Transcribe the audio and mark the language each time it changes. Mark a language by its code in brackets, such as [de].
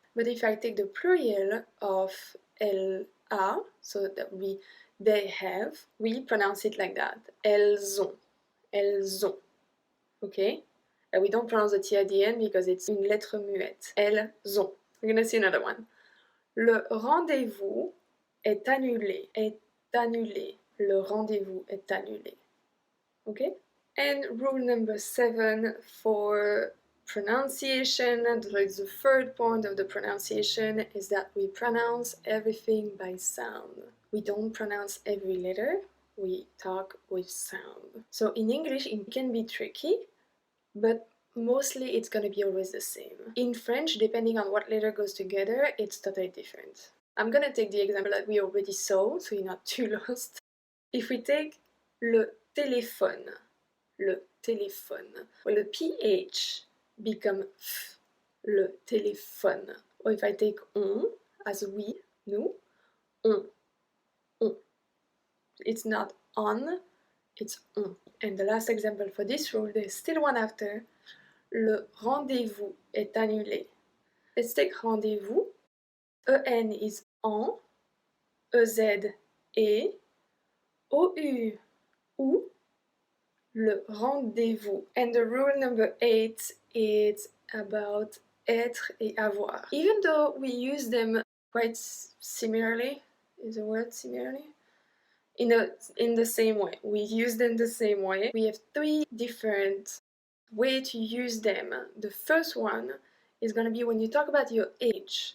[en] But if I take the plural of elle a, so that they have, we pronounce it like that. [fr] Elles ont. Elles ont. Okay? [en] And we don't pronounce the T at the end because it's [fr] une lettre muette. Elles ont. [en] We're gonna see another one. [fr] Le rendez-vous est annulé. Est annulé. Le rendez-vous est annulé. [en] Okay? And rule number 7 for pronunciation. Like the third point of the pronunciation is that we pronounce everything by sound. We don't pronounce every letter, we talk with sound. So in English it can be tricky, but mostly it's gonna be always the same. In French, depending on what letter goes together, it's totally different. I'm gonna take the example that we already saw, so you're not too lost. If we take le téléphone, well, the PH become F, le téléphone. Or if I take on, as we, nous, on. It's not on, it's on. And the last example for this rule, there's still one after. [fr] Le rendez-vous est annulé. [en] Let's take rendez-vous. EN is en, EZ est, OU ou, le rendez-vous. And the rule number 8 is about être et avoir. Even though we use them quite similarly, is the word similarly? In the same way. We use them the same way. We have 3 different ways to use them. The first one is going to be when you talk about your age.